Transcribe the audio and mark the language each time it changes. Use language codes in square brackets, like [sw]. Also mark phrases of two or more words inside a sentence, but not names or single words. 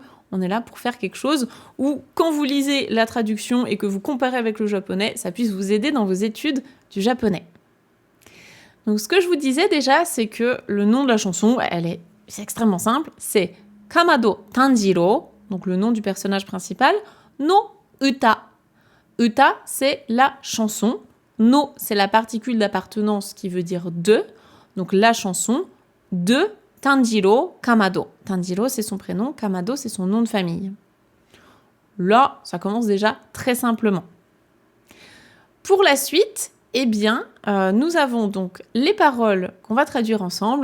[fr] On est là pour faire quelque chose où, quand vous lisez la traduction et que vous comparez avec le japonais, ça puisse vous aider dans vos études du japonais. Donc, ce que je vous disais déjà, c'est que le nom de la chanson, c'est extrêmement simple. C'est Kamado Tanjiro, donc le nom du personnage principal, [ja] no Uta. [fr] Uta, c'est la chanson. No, c'est la particule d'appartenance qui veut dire de. Donc, la chanson de Tanjiro Kamado. Tanjiro, c'est son prénom, Kamado, c'est son nom de famille. Là, ça commence déjà très simplement. Pour la suite, nous avons donc les paroles qu'on va traduire ensemble.